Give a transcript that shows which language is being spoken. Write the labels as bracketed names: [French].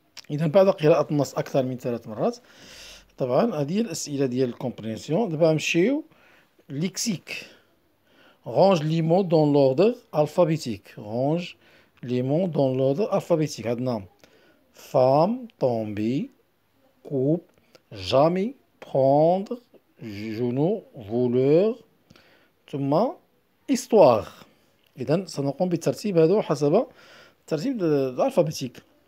[Arabic] إذا بعد قراءة النص أكثر من 3 مرات طبعا هذه الأسئلة ديال الكومبرينسيون. دابا نمشيو ليكسيك. [French] Range les mots dans l'ordre alphabétique. Range les mots dans l'ordre alphabétique. [Arabic] عندنا [French] femme, tomber, coupe, jamais, prendre, genou, voleur، ثم histoire. [Arabic] إذا سنقوم بالترتيب هذا حسب الترتيب الألفابيتيك.